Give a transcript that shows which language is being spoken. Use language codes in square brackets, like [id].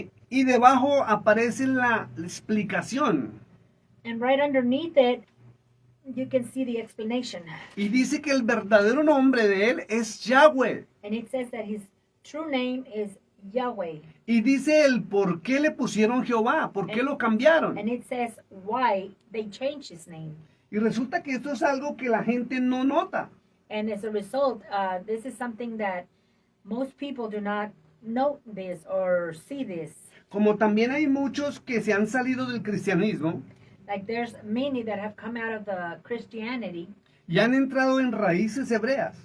[es] Y debajo aparece la explicación. [en] And right underneath it, you can see the explanation. [es] Y dice que el verdadero nombre de él es Yahweh. [en] And it says that his true name is Yahweh. [es] Y dice el por qué le pusieron Jehová, por qué lo cambiaron. [en] And it says why they changed his name. [es] Y resulta que esto es algo que la gente no nota. [en] And as a result, this is something that most people do not note this or see this. [es] Como también hay muchos que se han salido del cristianismo [en] Like there's many that have come out of the Christianity [es] y han entrado en raíces hebreas.